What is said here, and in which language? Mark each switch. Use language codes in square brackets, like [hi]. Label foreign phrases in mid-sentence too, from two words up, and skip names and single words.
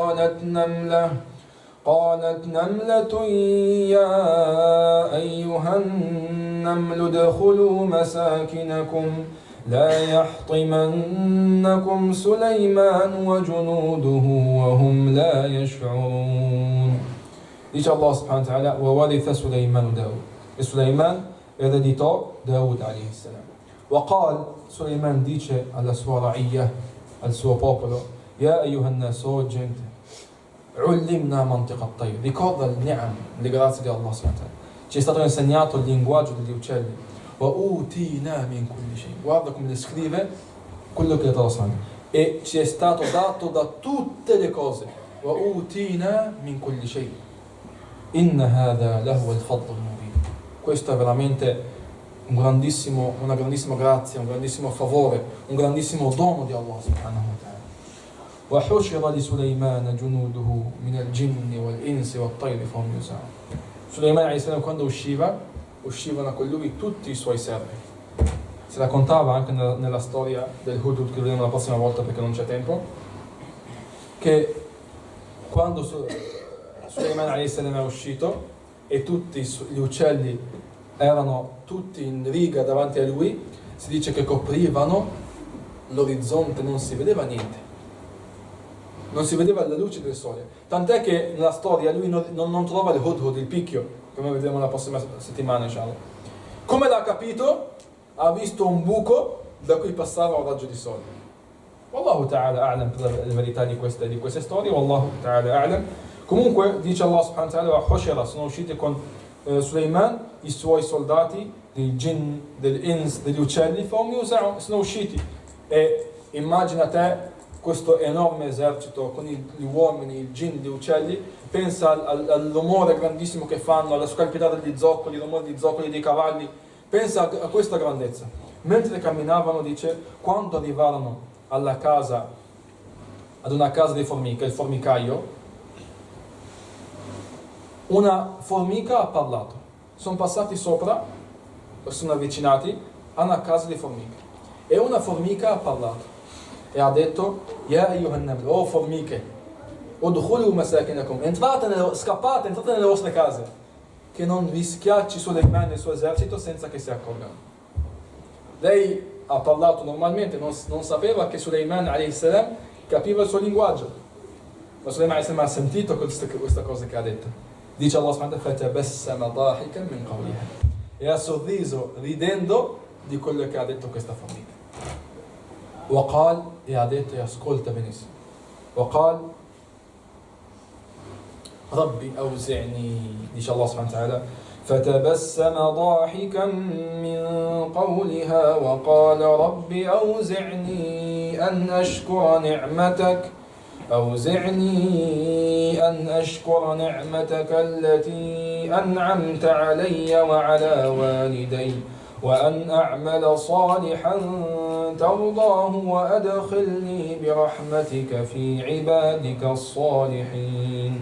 [ar] قالت نملة يا أيها النمل ادخلوا مساكنكم لا يحطمنكم سليمان وجنوده وهم لا يشعرون. Dice الله سبحانه وتعالى: وورث سليمان داود. [it] E Suleiman ereditò Daud [ar] عليه السلام. وقال, [it] Suleiman dice alla sua ra'iyya, al suo popolo: [ar] يا أيها الناس, [it] o gente, [ar] علمنا منطق الطير. [it] Ricorda il ni'am, le grazie di [ar] الله سبحانه وتعالى. [it] Ci è stato insegnato il linguaggio degli uccelli. [ar] وأوتينا من كل شيء. [it] Guarda come descrive quello che è [ar] الله سبحانه وتعالى. [it] E ci è stato dato da tutte le cose. [ar] وأوتينا من كل شيء إن هذا لهو الفضل المبين. [it] Questo è veramente una grandissima grazia, un grandissimo favore, un grandissimo dono di [ar] الله سبحانه وتعالى. وحشر لسليمان جنوده من الجن والإنس والطير فهم يوزعون. سليمان عليه السلام, [it] quando uscivano con lui tutti i suoi servi. Si raccontava anche nella storia del Hudhud, che vedremo la prossima volta perché non c'è tempo, che quando Suleiman [ar] عليه السلام [it] è uscito e tutti gli uccelli erano tutti in riga davanti a lui, si dice che coprivano l'orizzonte, non si vedeva niente, non si vedeva la luce del sole, tant'è che nella storia lui non trova il Hudhud, il picchio, come vedremo la prossima settimana inshallah. Come l'ha capito? Ha visto un buco da cui passava un raggio di sole. [ar] والله تعالى أعلم [it] per la verità di queste storie, [ar] والله تعالى أعلم. [it] Comunque dice [ar] الله سبحانه وتعالى وحشر, [it] sono usciti con Suleiman i suoi soldati dei jinn, degli ins, degli uccelli, sono usciti. E immagina te questo enorme esercito con gli uomini, i jinn, gli uccelli, pensa all'umore grandissimo che fanno, alla scalpità degli zoccoli, l'umore degli zoccoli dei cavalli, pensa a questa grandezza. Mentre camminavano, dice, quando arrivarono alla casa, ad una casa di formiche, il formicaio, una formica ha parlato. Sono passati sopra, sono avvicinati a una casa di formiche e una formica ha parlato e ha detto: [ar] يا أيها النمل, [it] o formiche, [ar] ادخلوا مساكنكم, [it] scappate, entrate nelle vostre case, che non vi schiacci Suleiman e il suo esercito senza che si accorgano. Lei ha parlato normalmente, non sapeva che Suleiman [ar] عليه السلام [it] capiva il suo linguaggio. Ma Sulaiman ha sentito questa cosa che ha detto. [ar] Dice الله سبحانه وتعالى فتبسم ضاحكا من قولها. [it] E ha sorriso ridendo di quello che ha detto questa famiglia. وقال, e ha detto, e ascolta benissimo. [ar] وقال ربي أوزعني, dice الله سبحانه وتعالى, فتبسم ضاحكا من قولها وقال رب أوزعني أن أشكر نعمتك التي أنعمت علي وعلى والدي وأن أعمل صالحا ترضاه وأدخلني برحمتك في عبادك الصالحين.